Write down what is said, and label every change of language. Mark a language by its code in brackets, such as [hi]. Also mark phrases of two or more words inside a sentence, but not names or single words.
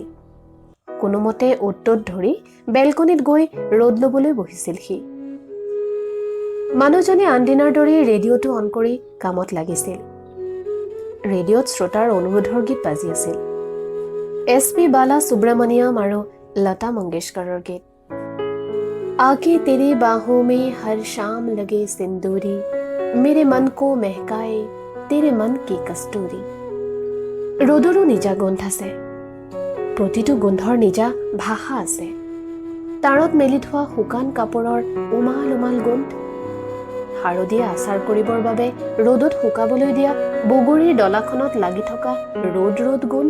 [as] কোনোমতে অ'ত-ত'ত ধৰি বেলকনিত গৈ ৰ'দ ল'বলৈ বহিছিল সি। মানুহজনী আনদিনাৰ দৰেই ৰেডিঅ'টো অন কৰি কামত লাগিছিল। ৰেডিঅ'ত শ্ৰোতাৰ অনুৰোধৰ গীত বাজি আছিল। SP বালা সুব্ৰমণিয়াম আৰু লতা মংগেশকাৰৰ গীত। [hi] आके तेरे बाहों में हर शाम लगे सिंदूरी, मेरे मन को महकाए तेरे मन की कस्तूरी। [as] ৰ'দৰো নিজা গোন্ধ আছে, প্ৰতিটো গোন্ধৰ নিজা ভাষা আছে। তাঁৰত মেলি থোৱা শুকান কাপোৰৰ উমাল উমাল গোন্ধ, শাৰদীয়ে আচাৰ কৰিবৰ বাবে ৰ'দত শুকাবলৈ দিয়া বগৰীৰ ডলাখনত লাগি থকা ৰ'দ ৰ'দ গোন্ধ।